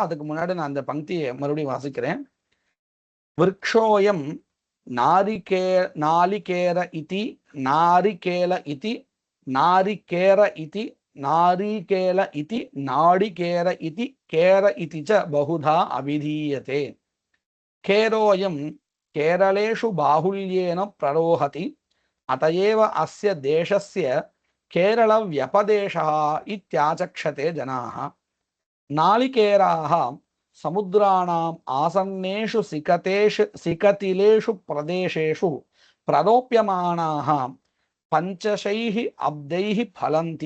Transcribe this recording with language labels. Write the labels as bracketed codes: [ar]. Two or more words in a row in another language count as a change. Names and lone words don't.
[ta] அதுக்கு முன்னாடி நான் அந்த பங்கியை மறுபடியும் வாசிக்கிறேன். [sa] वृक्षोऽयं नारिकेर इति नारिकेल इति नारिकेर इति नारिकेल इति नाडिकेर इति केर इति च बहुधा अभिधीयते. केरोऽयं केरलेषु बाहुल्येन प्ररोहति அतएव अस्य देशस्य केरल व्यपदेशः इत्याचक्षते जनाः. नालिकेराः समुद्राणाम् आसन्नेषु सिकतिलेषु प्रदेशेषु प्ररोप्यमानाः पञ्चशैः अब्दैः फलन्ति.